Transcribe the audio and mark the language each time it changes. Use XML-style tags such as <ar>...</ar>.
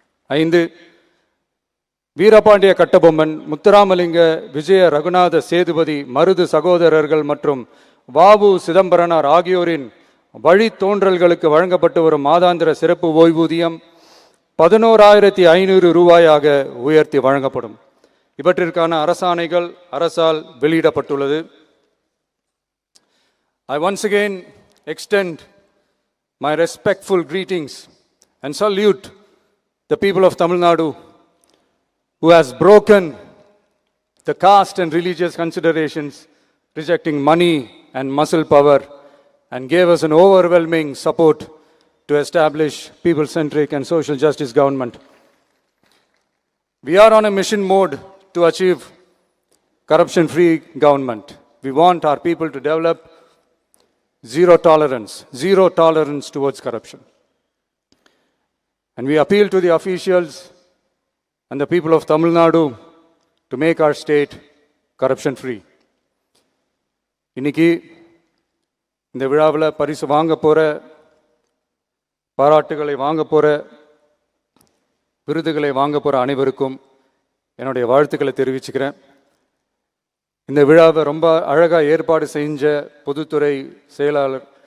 <ta>5, வீரபாண்டிய கட்டபொம்மன், முத்துராமலிங்க, விஜய ரகுநாத சேதுபதி, மருது சகோதரர்கள் மற்றும் வாவு சிதம்பரனார் ஆகியோரின் வழித்தோன்றல்களுக்கு வழங்கப்பட்டு வரும் மாதாந்திர சிறப்பு ஓய்வூதியம் 11,500 ரூபாயாக உயர்த்தி வழங்கப்படும். இவற்றிற்கான அரசாணைகள் அரசால் வெளியிடப்பட்டுள்ளது.</ta> <en>I once again extend my respectful greetings and salute the people of Tamil Nadu who has broken the caste and religious considerations, rejecting money and muscle power, and gave us an overwhelming support to establish people-centric and social justice government. We are on a mission mode to achieve corruption-free government. We want our people to develop zero tolerance towards corruption. And we appeal to the officials and the people of Tamil Nadu to make our state corruption-free.</en> <ta>இன்னைக்கு இந்த விழாவில் பரிசு வாங்க போற, பாராட்டுகளை வாங்க போற, விருதுகளை வாங்க போற அனைவருக்கும் என்னுடைய வாழ்த்துக்களை தெரிவிச்சுக்கிறேன். இந்த விழாவை ரொம்ப அழகாக ஏற்பாடு செஞ்ச பொதுத்துறை செயலாளர்</ta>